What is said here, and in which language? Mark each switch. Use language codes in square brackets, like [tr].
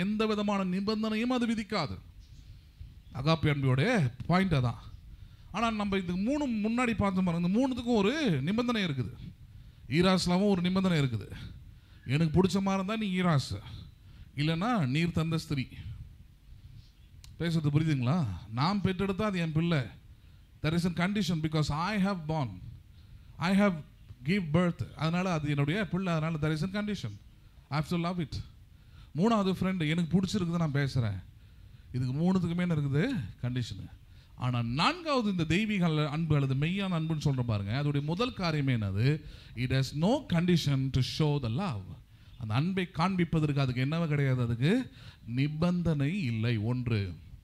[ta] எந்த விதமான நிபந்தனையும் அது விதிக்காது. அகாப்பே அன்புடைய பாயிண்ட் அதான். ஆனால் நம்ம இது 3 முன்னாடி பார்த்து பாருங்க, இந்த 3த்துக்கும் ஒரு நிபந்தனை இருக்குது. ஈராஸ்லாவும் ஒரு நிபந்தனை இருக்குது. எனக்கு பிடிச்ச மாதிரி இருந்தால் நீ ஈராஸ், இல்லைன்னா நீர் தந்த ஸ்திரீ. பேசுறது புரியுதுங்களா? நான் பெற்றெடுத்தா அது என் பிள்ளை. [en] There is a condition because I have born, I have give birth. [ta] அதனால அது என்னுடைய பிள்ளை. அதனால [en] there is a condition. I have to love it. [ta] 3வது ஃப்ரெண்டு, எனக்கு பிடிச்சிருக்குது நான் பேசுகிறேன். இதுக்கு 3த்துக்குமே என்ன இருக்குது? கண்டிஷனு. ஆனால் நான்காவது இந்த தெய்வீக அன்பு அல்லது மெய்யான அன்புன்னு சொல்ற பாருங்க, அதோடைய முதல் காரியமே என்னது? [en] It has no condition to show the love. [ta] அந்த அன்பை காண்பிப்பதற்கு அதுக்கு என்னவே கிடையாது, அதுக்கு நிபந்தனை இல்லை. ஒன்று.